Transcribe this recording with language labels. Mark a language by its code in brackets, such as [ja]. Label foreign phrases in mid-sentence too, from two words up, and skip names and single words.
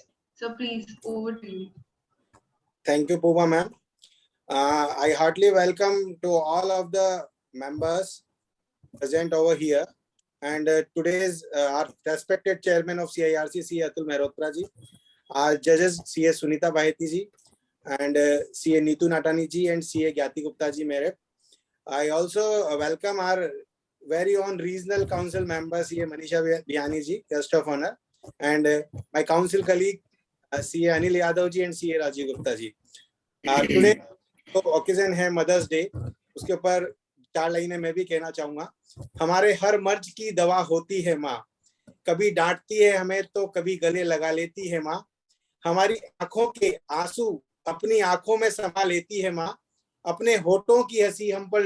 [en] So please, over to you. Thank you, Pooba ma'am. I heartily welcome to all of the members present over here. And today's our respected chairman of CIRC, C. Atul Mehrotra ji, our judges, CA Sunita Baheti ji, and CA Neetu Natani ji, and CA Gyati Gupta ji Merit. I also welcome our very own regional council member, CA Manisha Bihani ji, guest of honor, and my council colleague, CA Anil Yadav ji and CA Rajiv Gupta ji. [hi] Today तो occasion है [en] Mother's Day, [hi] उसके ऊपर 4 लाइनें मैं भी कहना चाहूंगा। हमारे हर मर्ज की दवा होती है माँ, कभी डांटती है हमें तो कभी गले लगा लेती है माँ, हमारी आंखों के आंसू अपनी आंखों में समा लेती है माँ, अपने होठों की हंसी हम पर